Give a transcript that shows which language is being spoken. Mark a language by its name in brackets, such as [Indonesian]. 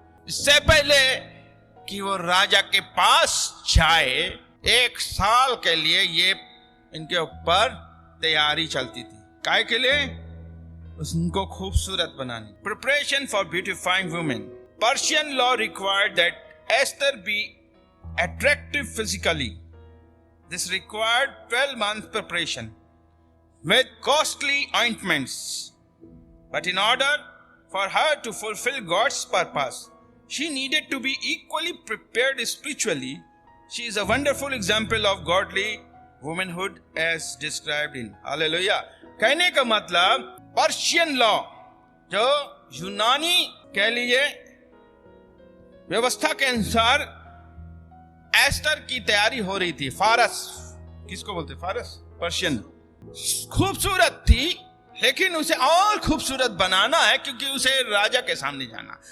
[Hindi] इससे पहले कि वो राजा के पास जाए, 1 साल के लिए ये इनके ऊपर तैयारी चलती थी। काय के लिए? उनको खूबसूरत बनाने। [English] Preparation for beautifying women. Persian law required that Esther be attractive physically. This required 12 months preparation with costly ointments. But in order for her to fulfill God's purpose, she needed to be equally prepared spiritually. She is a wonderful example of godly womanhood as described in Hallelujah। [Hindi] कहने का मतलब Persian law, जो यूनानी कह लीजिए व्यवस्था के अनुसार एस्टर की तैयारी हो रही थी। फारस, किसको बोलते? फारस, पर्शियन। खूबसूरत थी, लेकिन उसे और खूबसूरत बनाना है, क्योंकि उसे राजा के सामने जाना।